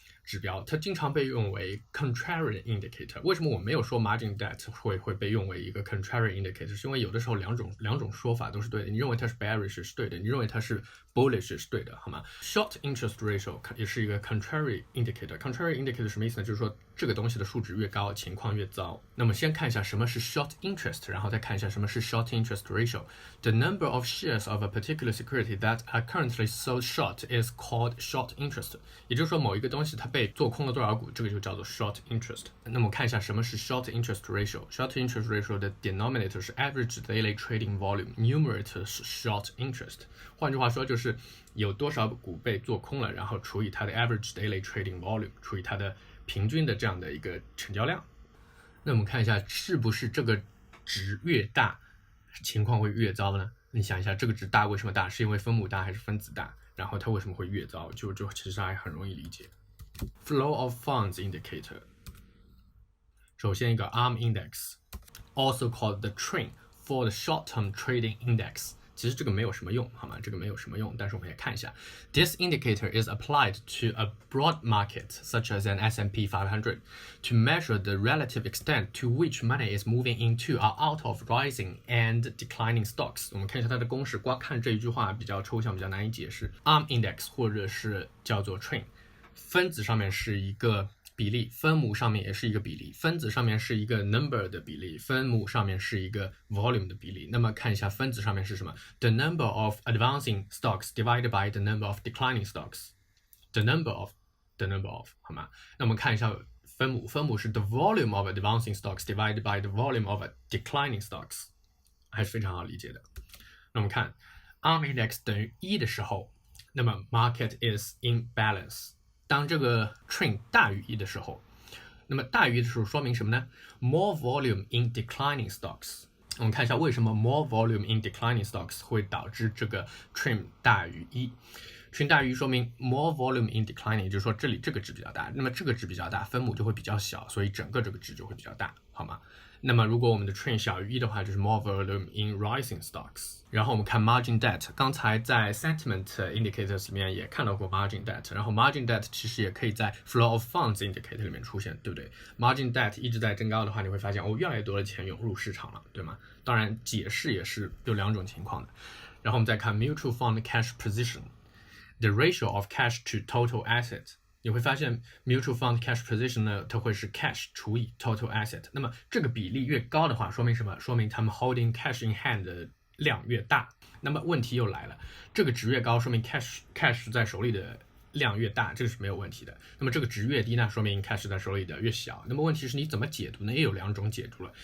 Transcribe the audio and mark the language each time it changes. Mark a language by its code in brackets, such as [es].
[zh] 指标，它经常被用为 contrarian indicator。为什么我没有说 margin debt 会被用为一个 contrarian indicator？是因为有的时候两种说法都是对的。你认为它是 bearish 是对的，你认为它是 bullish 是对的，好吗 ？Short interest ratio 也是一个 contrarian indicator。contrarian indicator 什么意思呢？就是说这个东西的数值越高，情况越糟。那么先看一下什么是 short interest， 然后再看一下什么是 short interest ratio。 [en] The number of shares of a particular security that are currently sold short is called short interest。 [zh] 也就是说，某一个东西它被做空了多少股，这个就叫做 short interest。那么看一下什么是 short interest ratio。short interest ratio 的 denominator 是 average daily trading volume，numerator 是 short interest。换句话说，就是有多少股被做空了，然后除以它的 average daily trading volume， 除以它的平均的这样的一个成交量。那我们看一下，是不是这个值越大，情况会越糟呢？你想一下，这个值大为什么大？是因为分母大还是分子大？然后它为什么会越糟？就其实还很容易理解。Flow of funds indicator。首先一个 [en] ARM index，also called the trend for the short-term trading index。 [zh] 其实这个没有什么用，好吗？这个没有什么用，但是我们也看一下 [en] ，This indicator is applied to a broad market such as an S&P 500 to measure the relative extent to which money is moving into or out of rising and declining stocks。 [zh] 我们看一下它的公式，光看这一句话比较抽象，比较难以解释。 ARM index 或者是叫做 trend， 分子上面是一个比例，分母上面也是一个比例，分子上面是一个 number 的比例，分母上面是一个 volume 的比例。那么看一下分子上面是什么 [en] ？The number of advancing stocks divided by the number of declining stocks。 The number of， [zh] 好吗？ 那我们看一下分母，分母是 [en] the volume of advancing stocks divided by the volume of declining stocks， [zh] 还是非常好理解的。那我们看 ARM index 等于1的时候，那么 [en] market is in balance。 [zh] 当这个 trend 大于1的时候，那么大于1的时候说明什么呢 ？ [en] More volume in declining stocks。 [zh] 我们看一下为什么 [en] more volume in declining stocks [zh] 会导致这个 trend 大于1。trend 大于1说明 [en] more volume in declining， [zh] 也就是说这里这个值比较大，那么这个值比较大，分母就会比较小，所以整个这个值就会比较大，好吗？那么如果我们的 trend 小于1的话，就是 [en] more volume in rising stocks。 [zh] 然后我们看 margin debt， 刚才在 sentiment indicators 里面也看到过 margin debt， 然后 margin debt 其实也可以在 flow of funds indicator 里面出现，对不对 ？margin debt 一直在增高的话，你会发现越来越多的钱涌入市场了，对吗？当然解释也是有两种情况的。然后我们再看 mutual fund cash position， [en] the ratio of cash to total asset。 [zh] 你会发现 mutual fund cash position 呢，它会是 cash 除以 total asset。那么这个比例越高的话，说明什么？说明他们 [en] holding cash in hand [zh] 的量越大。那么问题又来了，这个值越高，说明 cash 在手里的量越大，这个是没有问题的。那么这个值越低呢，说明 cash 在手里的越小。那么问题是你怎么解读呢？也有两种解读了。